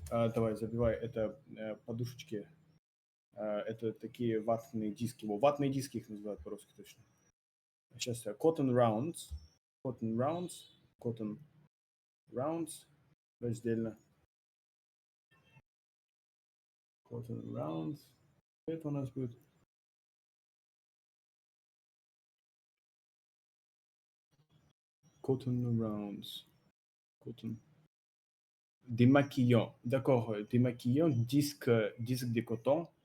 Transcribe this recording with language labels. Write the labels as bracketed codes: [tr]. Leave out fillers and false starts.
[ru] Давай, забивай, это подушечки. Это такие ватные диски. Ватные диски их называют по-русски точно. Сейчас [en] cotton rounds, cotton rounds, cotton rounds, [ru] раздельно. [en] Cotton rounds. [ru] Это у нас будет [en] cotton rounds. Cotton. [fr] Démaquillant. D'accord, démaquillant, disque de coton.